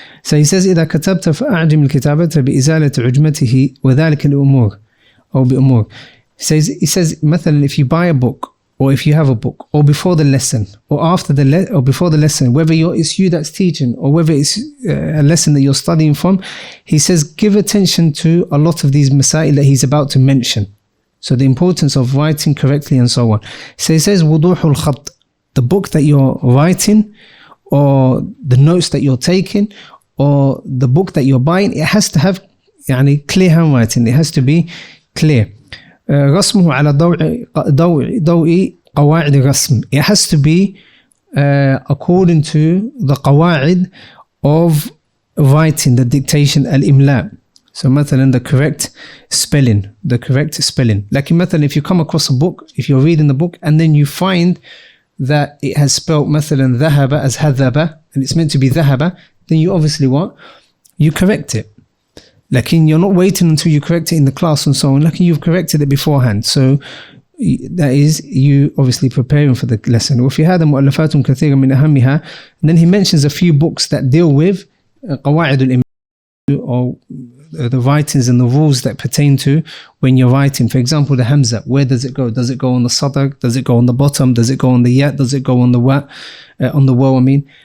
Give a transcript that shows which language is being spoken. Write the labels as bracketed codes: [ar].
[en] So he says, [ar] إذا كتبت فأعجم الكتابة بإزالة عجمته وذلك الأمور أو بأمور. [en] He says, مثلا, if you buy a book, or if you have a book, or before the lesson, or after or before the lesson, whether it's you that's teaching, or whether it's a lesson that you're studying from, he says, give attention to a lot of these masail that he's about to mention. So the importance of writing correctly and so on. So he says, wuduhul khat, the book that you're writing, or the notes that you're taking, or the book that you're buying, it has to have clear handwriting. It has to be clear. [ar] رسمه على ضوء قواعد الرسم. [en] It has to be according to the قواعد of writing, the dictation, al-imla. So مثلا the correct spelling. Like مثلا, if you come across a book, if you're reading the book and then you find that it has spelled مثلا ذهب as هذب, and it's meant to be ذهب, then you obviously what? You correct it. Like you're not waiting until you correct it in the class and so on. Like you've corrected it beforehand. So that is you obviously preparing for the lesson. [ar] وفي هذا مؤلفات كثيرة من أهمها. [en] And then he mentions a few books that deal with قواعد الإملاء, or the writings and the rules that pertain to when you're writing. For example, the hamza, where does it go? Does it go on the sadr? Does it go on the bottom? Does it go on the ya? Does it go on the wa? On the waw, I mean.